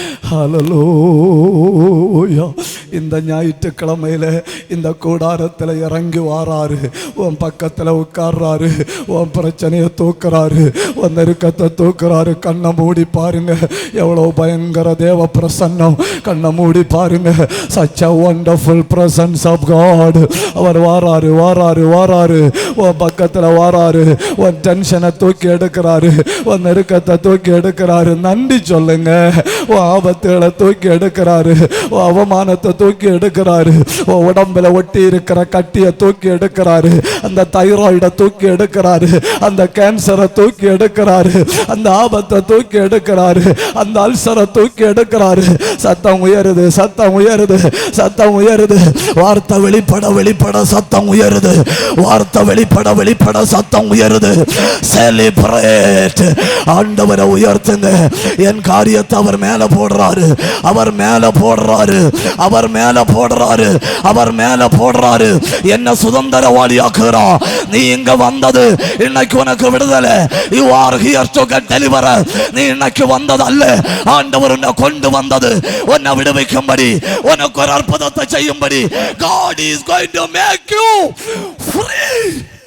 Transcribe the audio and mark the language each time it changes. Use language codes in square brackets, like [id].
[ta] ஹல்லேலூயா. இந்த ஞாயிற்றுக்கிழமையில இந்த கூடாரத்தில் இறங்கி வாராரு, உன் பக்கத்தில் உட்கார்றாரு, உன் பிரச்சனையை தூக்குறாரு, உன் நெருக்கத்தை தூக்குறாரு. கண்ணை மூடி பாருங்க, எவ்வளோ பயங்கர தேவ பிரசன்னம். கண்ணை மூடி பாருங்க. [en] such a wonderful presence of God. [ta] அவர் வாராரு வாராரு வாராரு, உன் பக்கத்தில் வாராரு, உன் டென்ஷனை தூக்கி எடுக்கிறாரு, உன் நெருக்கத்தை தூக்கி எடுக்கிறாரு. நன்றி சொல்லுங்க. உன் ஆபத்துகளை தூக்கி எடுக்கிறாரு, உன் அவமானத்தை தூக்கி எடுக்கிறாரு, உன் உடம்புல ஒட்டி இருக்கிற கட்டியை தூக்கி எடுக்கிறாரு, அந்த தைராய்டை தூக்கி எடுக்கிறாரு, அந்த கேன்சரை தூக்கி எடுக்கிறாரு, அந்த ஆபத்தை தூக்கி எடுக்கிறாரு, அந்த அல்சரை தூக்கி எடுக்கிறாரு. சத்தம் உயருது, சத்தம் உயருது, சத்தம் உயருது. வார்த்தை வெளிப்பட வெளிப்பட சத்தம் உயருது, வார்த்தை வெளிப்பட வெளிப்பட சத்தம் உயருது. செலிப்ரேட். ஆண்டவரை உயர்த்துங்க. என் காரியத்தை அவர் மேல போடுறாரு, அவர் மேல போடுறாரு, அவர் மேல போடுறாரு, அவர் மேல போடுறாரு. என்ன சுதந்திரவாளியாக்குறான். நீ இங்க வந்தது இன்னைக்கு உனக்கு விடுதலை. [en] you are here to get delivered. [ta] நீ இன்னைக்கு வந்தது அல்ல, ஆண்டவர் உன்னை கொண்டு வந்தது உன்னை விடுவிக்கும்படி, உனக்கு ஒரு அற்புதத்தை செய்யும்படி. [en] God is going to make you free.